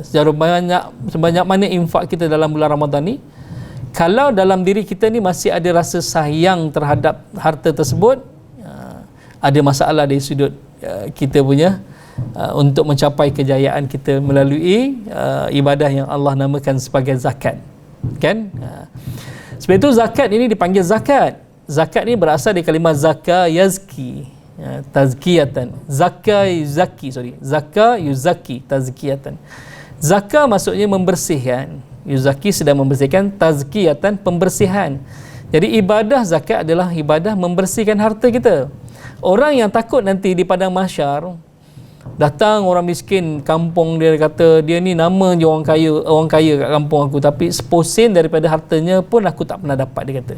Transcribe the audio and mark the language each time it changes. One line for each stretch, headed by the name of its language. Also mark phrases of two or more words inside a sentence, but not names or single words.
Malay: Sebanyak mana infak kita dalam bulan Ramadan ni, kalau dalam diri kita ni masih ada rasa sayang terhadap harta tersebut, ada masalah dari sudut kita punya untuk mencapai kejayaan kita melalui ibadah yang Allah namakan sebagai zakat, kan. Sebab itu zakat ini dipanggil zakat. Zakat ini berasal dari kalimah
Arabic: زكى يزكي تزكية. زكى يزكي تزكية.
Malay: Zaka maksudnya membersihkan, yuzaki sedang membersihkan, tazkiyatan pembersihan. Jadi ibadah zakat adalah ibadah membersihkan harta kita. Orang yang takut nanti di padang mahsyar, Datang orang miskin kampung, dia kata dia ni nama je orang kaya kat kampung aku, tapi seposen daripada hartanya pun aku tak pernah dapat, dia kata.